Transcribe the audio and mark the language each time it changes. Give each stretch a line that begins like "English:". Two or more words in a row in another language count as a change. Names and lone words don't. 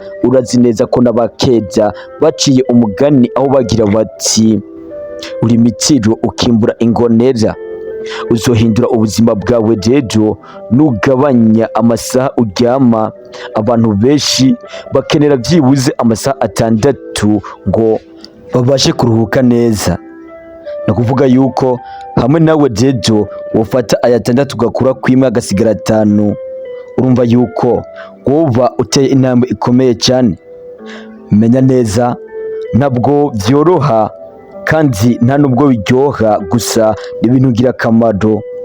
Rundi: Urazi neza ko n'abakeza baciye umugani aho bagira bati uri imitiro ukimbura ingonera. Uzohindura ubuzima bwawe rero nugabanya amasaha uryama. Abantu benshi bakenera byibuze amasaha 6 ngo babashe kuruhuka neza. Nakuvuga yuko hamwe nawe rero wofata aya 6 ugakura kwimwe agasigara 5, urumva yuko woba uteye intambwe ikomeye cyane. Menya neza ntabwo vyoroha, kandi nta nubwo biryoha, gusa ni ibintu ngira kamaro.